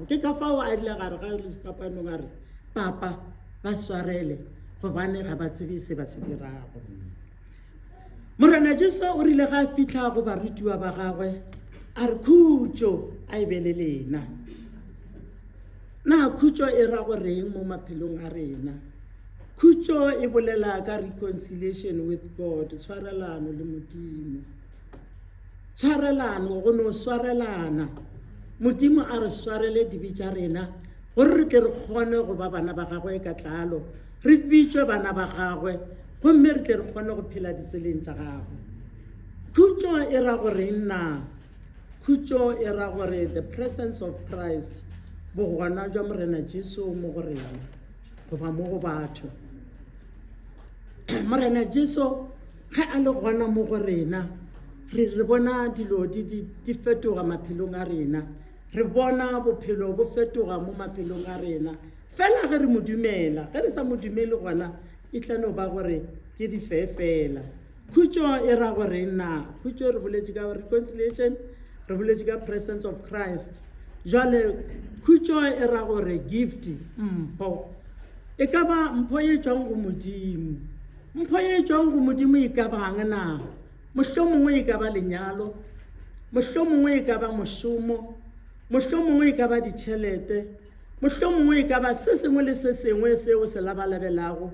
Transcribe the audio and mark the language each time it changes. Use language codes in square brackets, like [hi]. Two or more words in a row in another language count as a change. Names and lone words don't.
[nso] Ke ka fao a ile gare ga le sefapanong a re, papa ba swarele gobane ga ba tsebe se ba se dirago. Morena Jesu o rile ga a fitlha go barutiwa ba gagwe, a re khutšo a e be le lena. Na khutšo e ra goreng mo maphelong a rena? Khutšo e bolela ka [en] reconciliation with God, [nso] tshwarelano le Modimo. Tshwarelano, go no swarelana. Modimo a re swarele dibe tša rena, gore re tle re kgone go ba bana ba gagwe ka tlalo, re bitšwe bana ba gagwe, gomme re tle re kgone go phela ditseleng tša gagwe. Khutšo e ra gore nna, khutšo e ra gore [en] the presence of Christ, [nso] bogona jwa morena Jesu mo go rena goba mo go batho. Morena Jesu ge a le gona mo go rena re bona dilo di fetoga maphelong a rena, re bona bophelo bo fetoga mo maphelong a rena fela ge re mo dumela. Ge re sa mo dumele gona e tla no ba gore ke di fela. Khutšo e ra gore nna khutšo re boletše ka reconciliation, re boletše ka [en] presence of Christ. [nso] Jwale khutšo e ra gore gift, mpho e ka ba mpho ye tswang go modimo. Mpho ye tswang go modimo e ka bang na? Mohlomongwe e ka ba lenyalo, mohlomongwe e ka ba mošomo, mohlomongwe e ka ba ditšhelete, mohlomongwe e ka ba se sengwe le se sengwe seo se labalabelago.